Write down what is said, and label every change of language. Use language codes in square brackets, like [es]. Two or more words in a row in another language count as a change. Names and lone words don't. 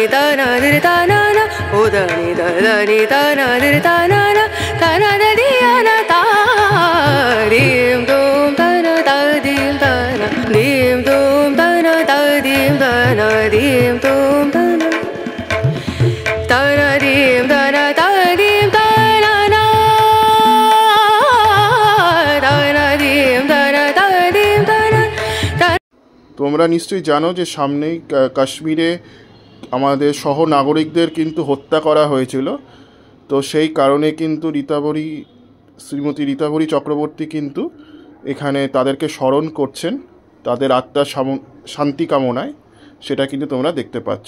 [bn] dana dir dana na udani da dani dana dir dana na dana da diana da dim dum dana da dim dana dim dum dana da dim dana dim dum dana dana dim dana da dim dana na dana dim dana da dim dana. তোমরা নিশ্চয়ই জানো যে সামনেই কাশ্মীরে আমাদের সহ নাগরিকদের কিন্তু হত্যা করা হয়েছিল। তো সেই কারণে কিন্তু শ্রীমতী রীতাভরী চক্রবর্তী কিন্তু এখানে তাদেরকে স্মরণ করছেন তাদের আত্মার শান্তি কামনায়, সেটা কিন্তু তোমরা দেখতে পাচ্ছ।